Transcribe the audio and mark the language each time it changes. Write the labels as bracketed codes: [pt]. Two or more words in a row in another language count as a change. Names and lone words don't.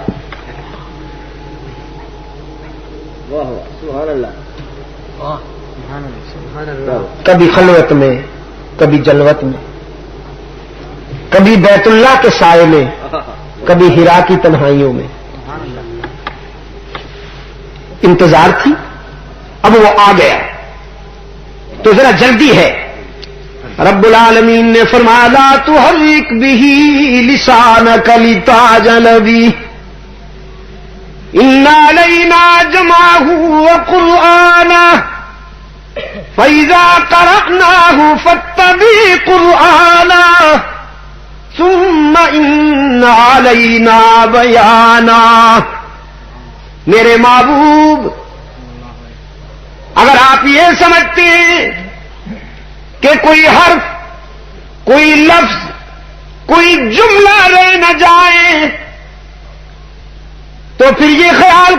[ur] کبھی خلوت میں، کبھی جلوت میں، کبھی بیت اللہ کے سائے میں، کبھی ہرا کی تنہائیوں میں، انتظار تھی، اب وہ آ گیا تو ذرا جلدی ہے۔ رب العالمین نے فرمایا [ar] لا تحرک به لسانک لتعجل به ان علینا جمعہ وقرآنہ فإذا قرأناه فاتبع قرآنہ ثم ان علینا بیانا۔ [ur] میرے محبوب، اگر آپ یہ سمجھتے ہیں کہ کوئی حرف، کوئی لفظ، کوئی جملہ رہ نہ جائے تو پھر یہ خیال